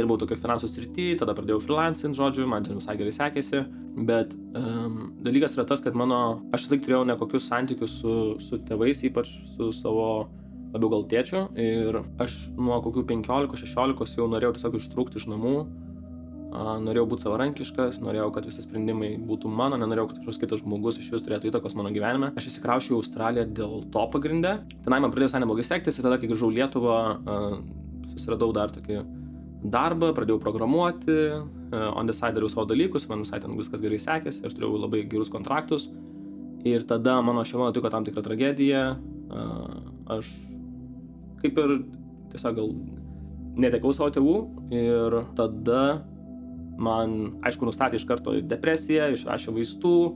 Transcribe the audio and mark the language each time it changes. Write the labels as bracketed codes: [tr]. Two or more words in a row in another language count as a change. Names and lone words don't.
[lt] dirbau tokio finansų srity, tada pradėjau freelancing, žodžiu, man ten visai gerai sekėsi, bet dalykas yra tas, kad aš vis laik turėjau nekokius santykius su tėvais, ypač su savo labiau gal tėčiu, ir aš nuo kokių 15-16 jau norėjau tiesiog ištrūkti iš namų, norėjau būti savarankiškas, norėjau, kad visi sprendimai būtų mano, nenorėjau, kad kažkoks kitas žmogus iš vis turėtų įtakos mano gyvenime. Aš įsikrausčiau į Australiją dėl to pagrinde. Tenai man pradėjo visai neblogai sektis, ir tada, kai grįžau į Lietuvą, susiradau dar tokį darbą, pradėjau programuoti, [en] on the side [lt] dariau savo dalykus, man visai ten viskas gerai sekėsi, aš turėjau labai gerus kontraktus. Ir tada mano šeima nutiko tam tikrą tragediją, aš kaip ir tiesiog gal netekau savo tėvų, ir tada man, aišku, nustatė iš karto depresiją, išrašė vaistų,